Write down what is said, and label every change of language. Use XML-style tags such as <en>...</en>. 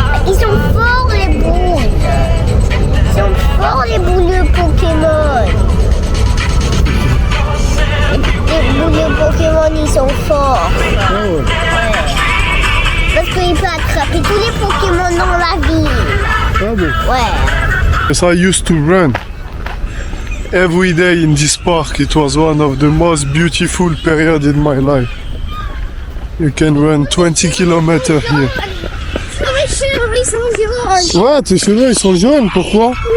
<fr>Ils sont forts, les boules. Ils sont forts, les boules de Pokémon. Les boules de Pokémon, ils sont forts. Ah ouais. Parce qu'il peut attraper tous les Pokémon dans la ville. Ah bon. Ouais.</fr> <en>Yes, I used to run every day in this park. It was one of the most beautiful periods in my life. You can run 20 kilometers here.</en> <fr>Mes cheveux, ils sont jaunes. Ouais, tes cheveux, ils sont jaunes. Pourquoi?</fr>